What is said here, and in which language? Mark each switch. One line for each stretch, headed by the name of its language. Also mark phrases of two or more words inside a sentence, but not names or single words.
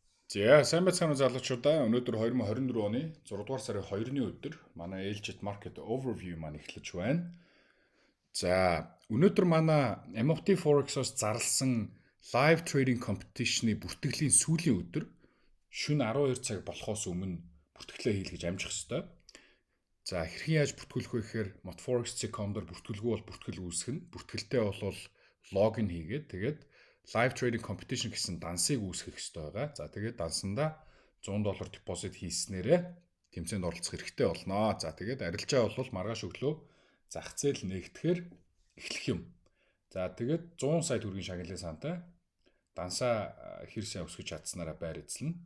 Mongolian: За сайн байцгаана уу залуучуудаа. Өнөөдөр 2024 оны 6 дугаар сарын 2-ны өдөр манай Ээлжит
English: Market Overview
Mongolian: маань эхэлж байна. За өнөөдөр манай MFT Forex-оос зарласан
English: live trading competition-
Mongolian: ы бүртгэлийн сүүлийн өдөр шөнө 12 цаг болохоос өмнө бүртгэлээ хийлгэж амжих ёстой. За хэрхэн яаж бүртгүүлэх вэ гэхээр motforex.com-дор бүртгэлгүй бол бүртгэл үүсгэн. Бүртгэлтэй бол логин хийгээд тэгээд
English: live trading competition
Mongolian: гэсэн дансыг үүсгэх ёстой байгаа. За тэгээд дансандаа $100 депозит хийснээрээ тэмцээнд оролцох хэрэгтэй болно. За тэгээд арилжаа бол маргааш өглөө зах зээл нэгтгэхээр эхлэх юм. За тэгээд 100 сая төгрөгийн шагналын сантай дансаа хэр сайн өсгөж чадсанараа байр эзлэн.